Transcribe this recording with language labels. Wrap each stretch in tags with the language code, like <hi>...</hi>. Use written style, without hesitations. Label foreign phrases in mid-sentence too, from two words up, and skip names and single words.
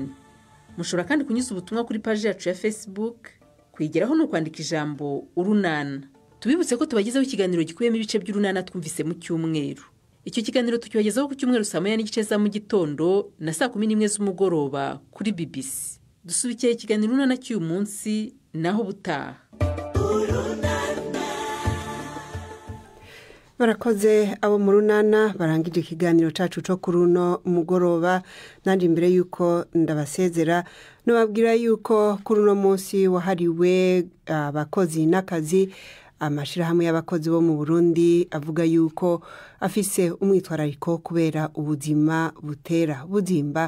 <rw>mushobora kandi kunyuza ubutumwa kuri paji yacu ya Facebook. kuyigeraho ni ukwandika ijambo urunana. tubibutse ko tubagezaho ikiganiro gikubiyemo ibice by'urunana twumvise mu cyumweru. icyo kiganiro tukibagezaho ku cyumweru saa 9:30 za mu gitondo na saa 11 z'umugoroba kuri BBC. dusubikiye ikiganiro urunana cy'uyu munsi naho butaha. barakoze abo mu runana barangije ikiganiro cyacu cyo kuri uno mugoroba.</rw> <rn>nanjye imbere y'uko ndabasezera nababwira y'uko kuri uno munsi wahariwe abakozi n'akazi, amashyirahamwe y'abakozi bo mu Burundi avuga y'uko afise umwitwarariko kubera ubuzima butera buzimba.</rn>